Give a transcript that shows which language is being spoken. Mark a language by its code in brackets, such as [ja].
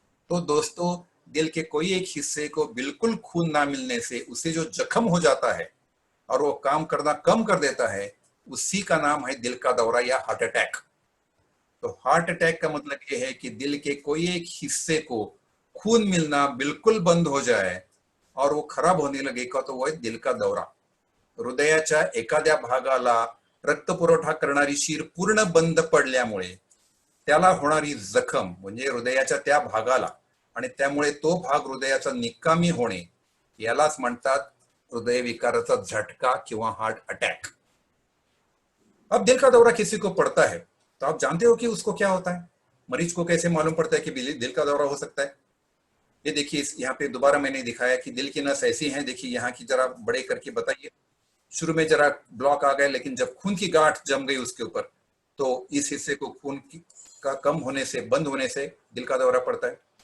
[hi] तो दोस्तों, दिल के कोई एक हिस्से को बिल्कुल खून ना मिलने से उसे जो जख्म हो जाता है और वो काम करना कम कर देता है, उसी का नाम है दिल का दौरा या हार्ट अटैक। तो हार्ट अटैक का मतलब ये है कि दिल के कोई एक हिस्से को खून मिलना बिल्कुल बंद हो जाए और वो खराब होने लगेगा, तो वो है दिल का दौरा। [mr] हृदयाच्या एखाद्या भागाला रक्तपुरवठा करणारी शीर पूर्ण बंद पडल्यामुळे त्याला होणारी जखम म्हणजे हृदयाच्या त्या भागाला, आणि त्यामुळे तो भाग हृदयाचा निकामी होणे, यालाच म्हणतात हृदयविकाराचा झटका किंवा हार्ट अटैक। [hi] अब दिल का दौरा किसी को पड़ता है तो आप जानते हो कि उसको क्या होता है? मरीज को कैसे मालूम पड़ता है कि दिल का दौरा हो सकता है? ये देखिए, यहाँ पे दोबारा मैंने दिखाया कि दिल की नस ऐसी है, देखिए यहाँ की जरा बड़े करके बताइए। शुरू में जरा ब्लॉक आ गए, लेकिन जब खून की गांठ जम गई उसके ऊपर तो इस हिस्से को का कम होने से, बंद होने से दिल का दौरा पड़ता है।